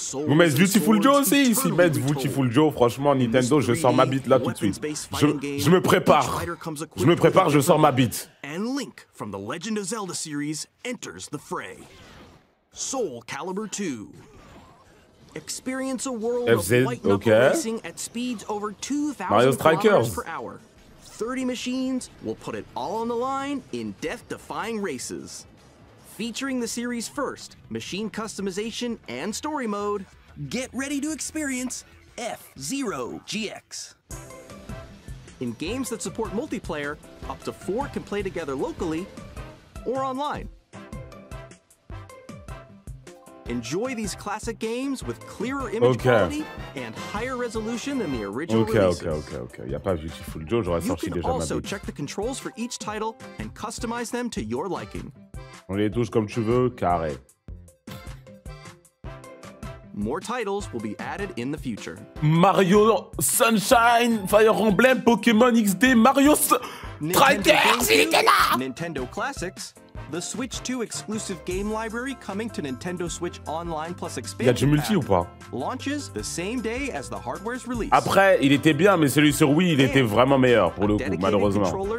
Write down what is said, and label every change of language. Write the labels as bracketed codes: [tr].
[fr] Vous mettez Beautiful Joe aussi. S'ils mettent Beautiful Joe, franchement, Nintendo, je sors ma bite là tout de suite. Je me prépare. Je me prépare, je sors ma bite. [en] And Link from the Legend of Zelda series enters the fray. Soul Calibur 2. Experience a world of white knuckle racing at speeds over 2,000 kilometers per hour. 30 machines will put it all on the line in death-defying races. Featuring the series' first machine customization and story mode, get ready to experience F-Zero GX. In games that support multiplayer, up to 4 can play together locally or online. Enjoy these classic games with clearer image quality and higher resolution than the original releases. Ok. [fr] Y a pas Beautiful Joe, j'aurais sorti déjà ma bite. [en] You can also check the controls for each title and customize them to your liking. [fr] On les touche comme tu veux, carré. [en] More titles will be added in the future. [fr] Mario Sunshine, Fire Emblem, Pokémon XD, Mario Strikers, il était là! [en] Nintendo Classics, the Switch 2 exclusive game library coming to Nintendo Switch Online Plus Expansion. [fr] Y a du multi ou pas? [en] Launches the same day as the hardware's release. [fr] Après, il était bien, mais celui sur Wii, il était vraiment meilleur pour le coup, malheureusement.